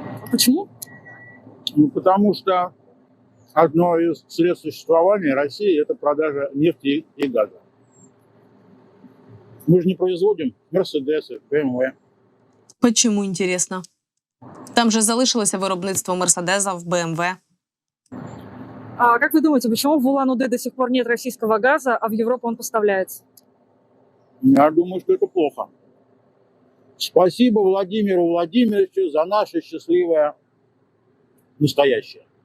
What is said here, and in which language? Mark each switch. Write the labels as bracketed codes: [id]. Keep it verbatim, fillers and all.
[ru] Почему? Ну, потому что одно из средств существования России – это продажа нефти и газа. Мы же не производим Мерседесы, Б М В. Почему, интересно? [uk] Там же залишилося виробництво Мерседесов, Б М В. [ru] А как вы думаете, почему в Улан-Удэ до сих пор нет российского газа, а в Европу он поставляется? Я думаю, что это плохо. Спасибо Владимиру Владимировичу за наше счастливое настоящее.